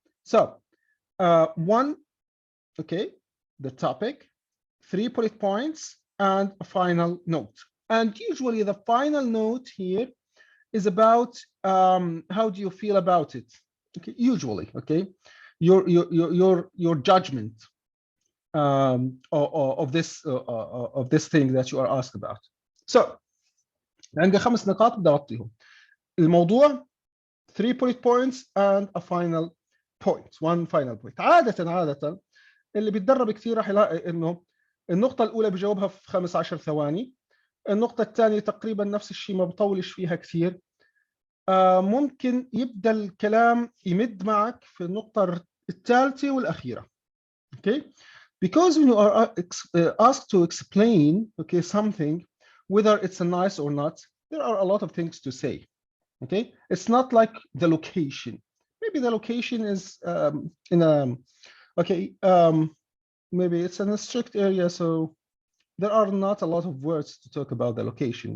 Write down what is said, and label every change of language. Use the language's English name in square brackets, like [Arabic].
[English] So one, okay, the topic, 3 bullet points, and a final note. And usually the final note here is about how do you feel about it? Okay, usually, okay, your judgment of this thing that you are asked about. [Arabic] So عندي 5 نقاط بدي اغطيهم. الموضوع [English] 3 bullet points and a final point, one final point. [Arabic] عادة اللي بيتدرب كثير راح يلاقي انه النقطة الأولى بجاوبها في 15 ثواني، النقطة الثانية تقريبا نفس الشيء ما بطولش فيها كثير. ممكن يبدأ الكلام يمد معك في النقطة الثالثة والأخيرة. [English] Okay, because when you are asked to explain, okay, something, whether it's a nice or not, there are a lot of things to say. Okay, it's not like the location. Maybe the location is in a, okay, maybe it's in a strict area, so there are not a lot of words to talk about the location.